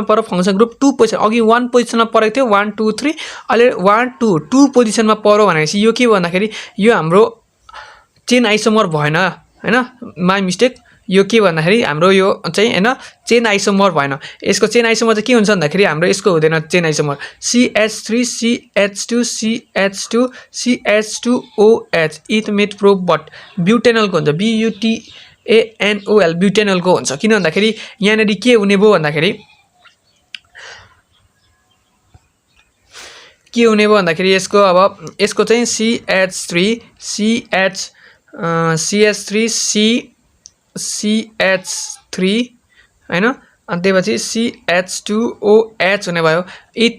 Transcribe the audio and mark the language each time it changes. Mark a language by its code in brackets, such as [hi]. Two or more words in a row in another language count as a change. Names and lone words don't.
[ne] पर्यो [en] function group [ne] 2 पोजिसन अघि 1 पोजिसनमा परेको थियो 1 2 3 अहिले 1 2 पोजिसनमा पर्यो भनेपछि यो के भन्दाखेरि यो हाम्रो [en] chain isomer [ne] भएन हैन [en] my mistake [ne] यो के भन्दाखेरि हाम्रो यो चाहिँ हैन [en] chain isomer [ne] भएन यसको [en] chain isomer [ne] चाहिँ के हुन्छ भन्दाखेरि हाम्रो यसको हुँदैन [en] chain isomer [ne] CH3 CH2 CH2 CH2OH इथ मिथ प्रोप बट ब्युटेनलको हुन्छ BUTANOL ब्युटेनलको हुन्छ किन भन्दाखेरि यहाँ के हुने भयो भन्दाखेरि यसको अब यसको चाहिँ CH3 हैन अनि त्यसपछि CH2OH हुने भयो इथ